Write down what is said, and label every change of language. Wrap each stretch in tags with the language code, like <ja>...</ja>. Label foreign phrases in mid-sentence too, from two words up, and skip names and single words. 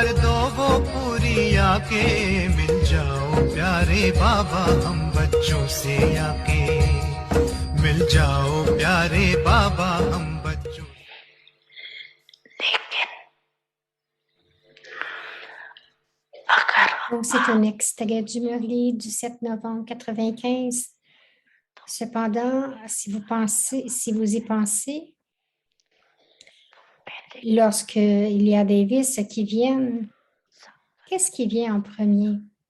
<hi>दो वो पूरी आके मिल जाओ प्यारे बाबा हम बच्चों से आके मिल जाओ प्यारे बाबा हम बच्चों</hi> <fr>Donc, c'est un extrait du Murli du 7 novembre 95. Cependant, si vous y pensez, lorsqu'il y a des vices qui viennent, qu'est-ce qui vient en premier?</fr>